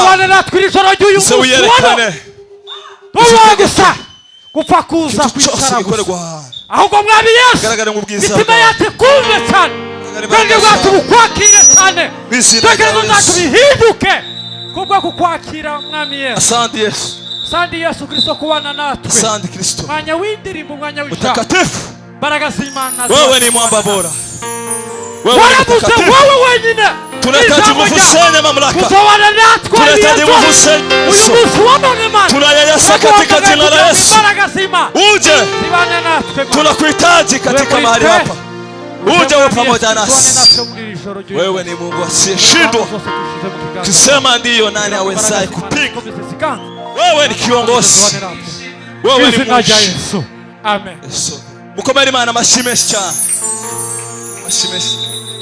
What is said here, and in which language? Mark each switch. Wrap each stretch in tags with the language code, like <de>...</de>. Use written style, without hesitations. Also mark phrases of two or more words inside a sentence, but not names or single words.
<rw>Tuzamubane natwe iri joro ry'uyu munsi. Tuba gusa gupfa kuza kwicara gusa. Ahubwo mwami Yesu mitima yacu kumve cyane. Kandi bwacu bukwakire cyane. Tekerezo zacu bihinduke. kubwo kukwakira mwami Yesu.</rw> <sw>Asante Yesu. Asante Yesu Kristo kubana natwe. Asante Kristo.</sw> <rw>Mwanya w'indirimbo, mwanya w'ijambo.</rw> <sw>Mtakatifu.</sw> <rw>Baraka z'Imana.</rw> <sw>Wewe ni mwamba bora. Wewe wewe wenyine. Tunahitaji nguvu zenye mamlaka.</sw> <rw>Kuzowana natwe.</rw> <sw>Tunahitaji nguvu zenye.</sw> <rw>Uyu munsi wabone Mana.</rw> <sw>Tunayayasa katika jina la Yesu.</sw> <rw>Baraka z'Imana.</rw> <sw>Uje.</sw> <rw>Zibane natwe.</rw> <sw>Tunakuhitaji katika mahali hapa. Uje uwe pamoja nasi. Wewe ni Mungu asiyeshindwa. Tusema ndiyo, nani awezaye kupinga? Wewe ni kiongozi. Wewe ni Mungu. Amen.</sw> <rw>Mukomere Imana amashyi menshi cyane. Amashyi menshi.</rw>